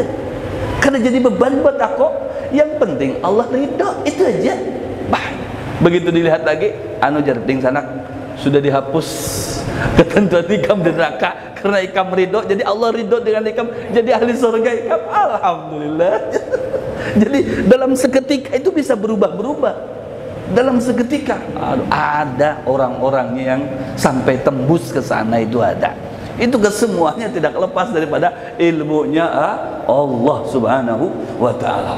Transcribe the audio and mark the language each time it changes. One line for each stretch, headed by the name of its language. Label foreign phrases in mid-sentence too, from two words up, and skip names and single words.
Indonesian: Kada jadi beban buat aku. Yang penting Allah ridho, itu aja.
Banjar: Bah, begitu dilihat lagi, anu jarding sana sudah dihapus ketentuan Ikam di neraka karena Ikam ridho, jadi Allah ridho dengan Ikam jadi ahli surga Ikam.
Indonesian: Alhamdulillah. Jadi dalam seketika itu bisa berubah-berubah dalam seketika. Ada orang-orang yang sampai tembus ke sana, itu ada. Itu kesemuanya tidak lepas daripada ilmunya Allah
Arabic: سبحانه وتعالى.